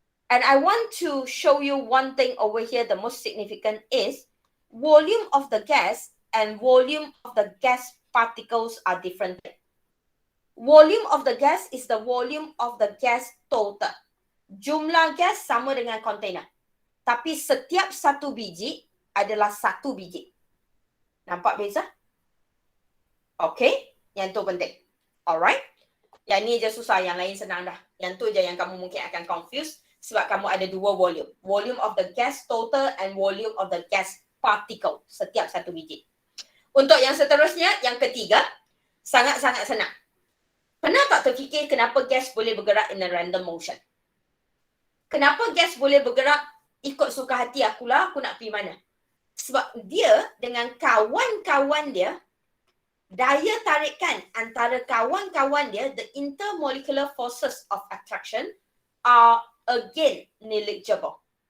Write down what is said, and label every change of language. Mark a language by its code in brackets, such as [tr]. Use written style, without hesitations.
[en] And I want to show you one thing over here, the most significant is volume of the gas and volume of the gas particles are different. Volume of the gas is the volume of the gas total. [ms] Jumlah gas sama dengan container. Tapi setiap satu biji adalah satu biji. Nampak beza? Okay, yang tu penting. Alright. Yang ni je susah, yang lain senang dah. Yang tu je yang kamu mungkin akan confuse sebab kamu ada dua volume. [en] Volume of the gas total and volume of the gas particle. [ms] Setiap satu biji. Untuk yang seterusnya, yang ketiga, sangat-sangat senang. Pernah tak terfikir kenapa gas boleh bergerak [en] in a random motion? [ms] Kenapa gas boleh bergerak ikut suka hati akulah, aku nak pergi mana? Sebab dia dengan kawan-kawan dia, daya tarikan antara kawan-kawan dia, [en] the intermolecular forces of attraction are again negligible.